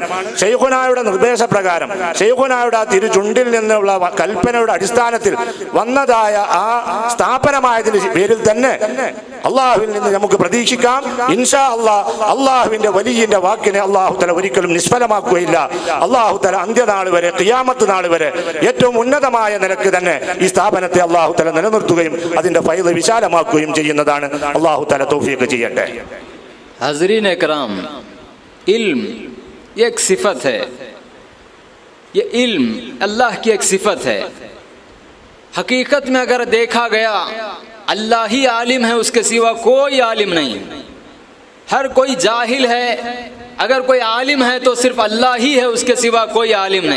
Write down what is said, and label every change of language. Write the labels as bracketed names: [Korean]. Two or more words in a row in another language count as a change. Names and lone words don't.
[Malayalam] ശൈഖുനായുടെ നിർദ്ദേശപ്രകാരം ശൈഖുനായുടെ ആ തിരുചുണ്ടിൽ നിന്നുള്ള കൽപ്പനയുടെ അടിസ്ഥാനത്തിൽ വന്നതായ ആ സ്ഥാപനമായതിന്റെ പേരിൽ തന്നെ അള്ളാഹുവിൽ നിന്ന് നമുക്ക് പ്രതീക്ഷിക്കാം, [Arabic] إن شاء الله [Malayalam] അള്ളാഹുവിന്റെ വലിയന്റെ വാക്കിനെ അള്ളാഹു തആല ഒരിക്കലും നിഷ്ഫലമാക്കുകയില്ല. അള്ളാഹു തആല അന്ത്യനാൾ വരെ, ഖിയാമത്ത് നാൾ വരെ ഏറ്റവും ഉന്നതമായ നിലക്ക് തന്നെ ഈ സ്ഥാപനത്തെ അള്ളാഹു തആല നിലനിർത്തുകയും അതിന്റെ ഫൈദ് വിശാലമാക്കുകയും ചെയ്യുന്നതാണ്. അള്ളാഹു തആല തൗഫീഖ് ചെയ്യട്ടെ. [Urdu] حاضرین اکرام، علم یہ ایک صفت ہے، یہ علم اللہ کی ایک صفت ہے. حقیقت میں اگر دیکھا گیا اللہ ہی عالم ہے، اس کے سوا کوئی عالم نہیں. ہر کوئی جاہل ہے، اگر کوئی عالم ہے تو صرف اللہ ہی ہے، اس کے سوا کوئی عالم نہیں.